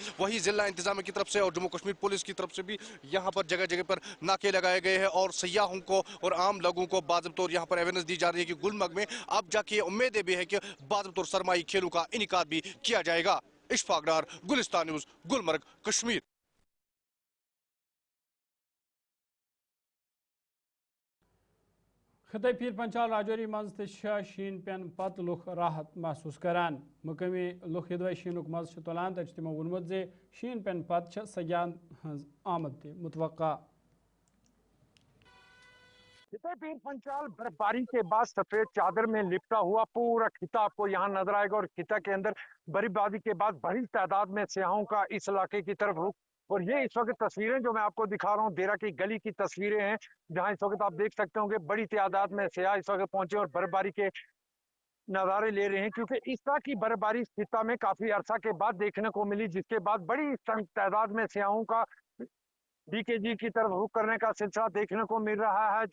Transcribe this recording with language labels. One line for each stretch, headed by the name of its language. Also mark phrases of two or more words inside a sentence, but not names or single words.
Hindi: वही जिला इंतजामिया की तरफ से और जम्मू कश्मीर पुलिस की तरफ से भी यहाँ पर जगह जगह पर नाके लगाए गए हैं और सयाहों को और आम लोगों को बाज़ाब्ता तौर यहाँ पर अवेयरनेस दी जा रही है कि गुलमर्ग में अब जाके उम्मीदें भी है कि बाज़ाब्ता तौर सरमाई खेलों का इनेकाद भी किया जाएगा। इशफाक डार, गुलिस्तान न्यूज़, गुलमर्ग, कश्मीर।
Kashmiri: खिते पीर पंचाल राजौरी मज शीन पेन पत लुख राहत महसूस करान। मकामी लुख यदवे शीनुक मज तुलान तो तमो वोनमुत जे शीन पेन पत सयाहन हज आमद ते मुतवक्का।
Hindi: खिता पीर पंचाल बर्फबारी के बाद सफेद चादर में लिपटा हुआ पूरा खिता आपको यहाँ नजर आएगा और खिता के अंदर बर्फबारी के बाद बड़ी तादाद में सयाहों का इस इलाके की तरफ रुख। और ये इस वक्त तस्वीरें जो मैं आपको दिखा रहा हूँ देरा की गली की तस्वीरें हैं, जहाँ इस वक्त आप देख सकते होंगे बड़ी तादाद में सयाह इस वक्त पहुंचे और बर्फबारी के नज़ारे ले रहे हैं, क्योंकि इस तरह की बर्फबारी खिता में काफी अरसा के बाद देखने को मिली, जिसके बाद बड़ी तादाद में सयाहों का डीकेजी की तरफ रुख करने का सिलसिला देखने को मिल रहा है।